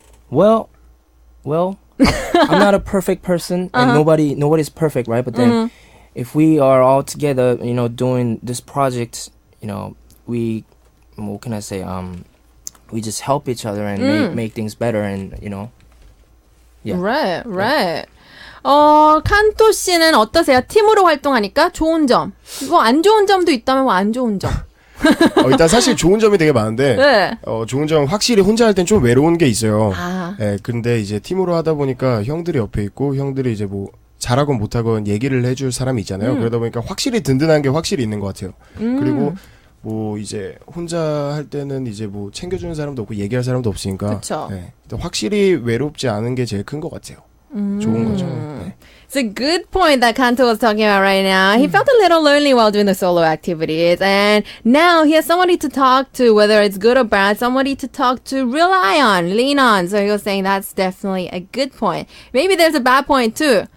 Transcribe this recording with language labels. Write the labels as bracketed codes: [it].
[en] Well, I'm not a perfect person, and nobody's perfect, right? But then, if we are all together, doing this project, we, what can I say? We just help each other and make things better, and yeah. [ko] Right. 칸토 씨는 어떠세요? 팀으로 활동하니까 좋은 점. 뭐 안 좋은 점도 있다면 뭐 안 좋은 점. 일단 사실 좋은 점이 되게 많은데 네. 좋은 점 확실히 혼자 할 땐 좀 외로운 게 있어요. 아. 예, 근데 이제 팀으로 하다 보니까 형들이 옆에 있고 형들이 이제 뭐 잘하건 못하건 얘기를 해줄 사람이 있잖아요. 그러다 보니까 확실히 든든한 게 확실히 있는 것 같아요. 그리고 뭐 이제 혼자 할 때는 이제 뭐 챙겨주는 사람도 없고 얘기할 사람도 없으니까 그쵸. 예, 확실히 외롭지 않은 게 제일 큰 것 같아요. 좋은 거죠. 네. [en] It's a good point that Kanto was talking about right now. He felt a little lonely while doing the solo activities, and now he has somebody to talk to, whether it's good or bad, somebody to talk to, rely on, lean on. So he was saying that's definitely a good point. Maybe there's a bad point too.